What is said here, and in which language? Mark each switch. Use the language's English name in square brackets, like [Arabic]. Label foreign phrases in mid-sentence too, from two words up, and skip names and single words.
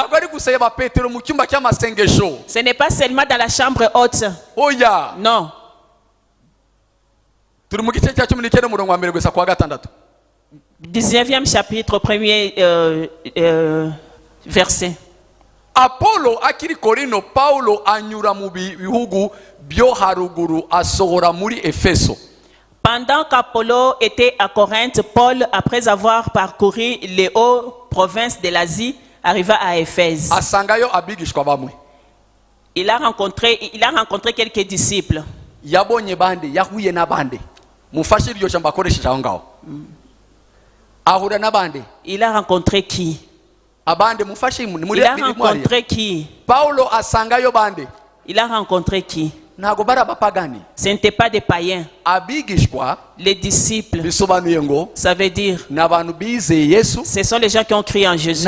[French] Ce n'est pas seulement dans la chambre haute. Non. 19e chapitre, premier verset. [Kinyarwanda] Apollo akiri Korino, Paulo anyura mu bihugu byo haruguru asohora muri Efeso. [French] Pendant qu'Apollo était à Corinthe, Paul, après avoir parcouru les hautes provinces de l'Asie, arriva à Éphèse. [Kinyarwanda] Asangayo abigishwa bamwe. [French] Il a rencontré quelques disciples. [Kinyarwanda] Yabonye bande, yahuye nabande. Mufashe iryo jambo akoresheje aho ngaho. Ahura nabande. [French] Il a rencontré qui? Il a rencontré qui? [Kinyarwanda] Paulo asangayo bande. [French] Il a rencontré qui? Ce n'était pas des païens. Les disciples, ça veut dire ce sont les gens qui ont cru en Jésus.